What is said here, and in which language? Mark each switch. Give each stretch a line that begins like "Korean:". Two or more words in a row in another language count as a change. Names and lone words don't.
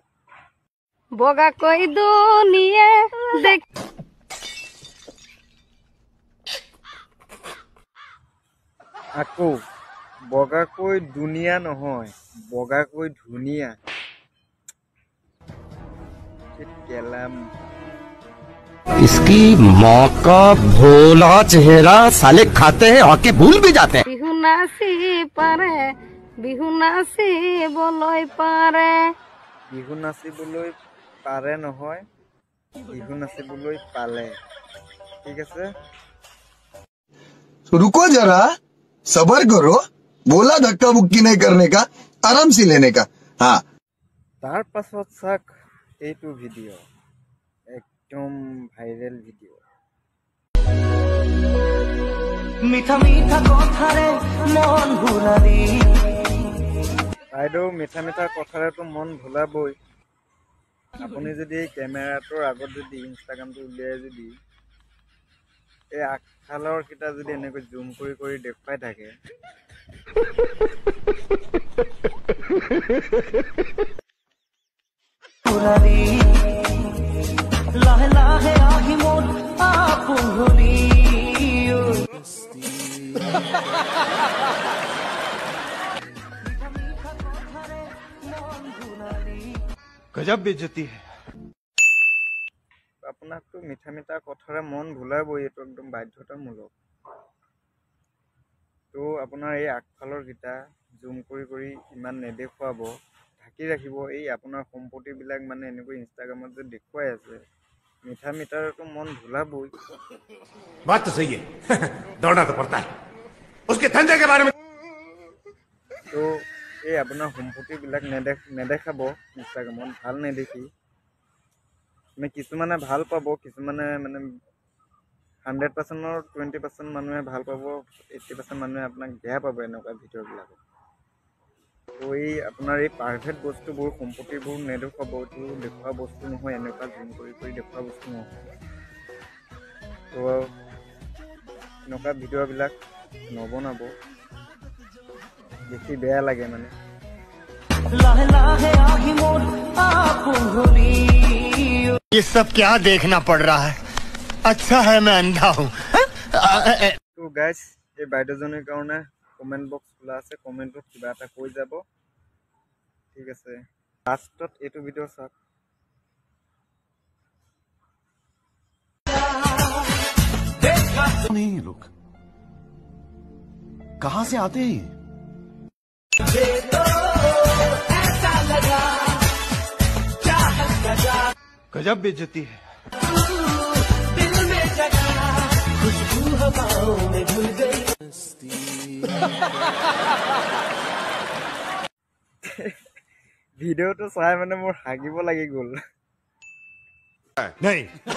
Assamese: বগাকৈ দুনিয়ে দেখ আকৌ বগাকৈ দুনিয়া নহয়, বগাকৈ ধুনীয়া। কেলাম
Hindi: इसकी माँ का भोला चेहरा साले खाते हैं और के भूल भी जाते हैं।
Assamese: বিহু নাচি পাৰে, বিহু নাচিবলৈ পাৰে। বিহু নাচিবলৈ পাৰে নহয়, বিহু নাচিবলৈ পালে। ঠিক আছে,
Hindi: तो रुको जरा, सबर करो। बोला धक्का मुक्की नहीं करने का, आराम से लेने का। हाँ,
Assamese: তাৰ পাছত চাওক এইটো ভিডিঅ', একদম ভাইৰেল ভিডিঅ'। মিঠা মিঠা কথাৰে মন ভুলালি। বাইদেউ মিঠা মিঠা কথাৰেতো মন ভুলাবই। আপুনি যদি এই কেমেৰাটোৰ আগত যদি ইনষ্টাগ্ৰামটো উলিয়াই যদি এই আগফালৰ কেইটা যদি এনেকৈ জুম কৰি কৰি দেখুৱাই থাকে, ভুলালি লাহে লাহে আহি মন আপোন হলি।
Hindi: गजब बेइज्जती है।
Assamese: আপোনাকতো মিঠা মিঠা কথাৰে মন ভুলাবই, এইটো একদম বাধ্যতামূলক। তো আপোনাৰ এই আগফালৰ কেইটা জুম কৰি কৰি ইমান নেদেখুৱাব, ঢাকি ৰাখিব। এই আপোনাৰ সম্পত্তিবিলাক মানে এনেকৈ ইনষ্টাগ্ৰামত যে দেখুৱাই আছে, মিঠা মিঠাৰতো মন ভুলাবই।
Hindi: बात तो सही है। दौड़ना तो पड़ता है उसके धंधे के बारे में।
Assamese: তো এই আপোনাৰ সম্পত্তিবিলাক নেদেখাব ইনষ্টাগ্ৰামত, ভাল নেদেখি। মানে কিছুমানে ভাল পাব, কিছুমানে মানে 100%ৰ 20% মানুহে ভাল পাব, 80% মানুহে আপোনাক বেয়া পাব এনেকুৱা ভিডিঅ'বিলাকত। তো এই আপোনাৰ এই পাৰফেক্ট বস্তুবোৰ, সম্পত্তিবোৰ নেদেখুৱাব। এইটো দেখুওৱা বস্তু নহয়, এনেকুৱা জুম কৰি কৰি দেখুওৱা বস্তু নহয়। তো এনেকুৱা ভিডিঅ'বিলাক নবনাব, দেখি বেয়া লাগে মানে। লাহে লাহে আহি মন আপোন হলি।
Hindi: ये सब क्या देखना पड़ रहा है। अच्छा है मैं अंधा हूँ।
Assamese: তো গাইজ এই বাইদেউজনীৰ কাৰণে কমেণ্ট বক্স খোলা আছে, কমেণ্টত কিবা এটা কৈ যাব। ঠিক আছে, লাষ্টত এইটো ভিডিঅ' চাওক।
Hindi: नहीं ये लोग कहाँ से आते हैं ये? गजब बेइज्जती है।
Assamese: ভিডিঅ'টো চাই মানে মোৰ হাগিব লাগি গ'ল।
Hindi: नहीं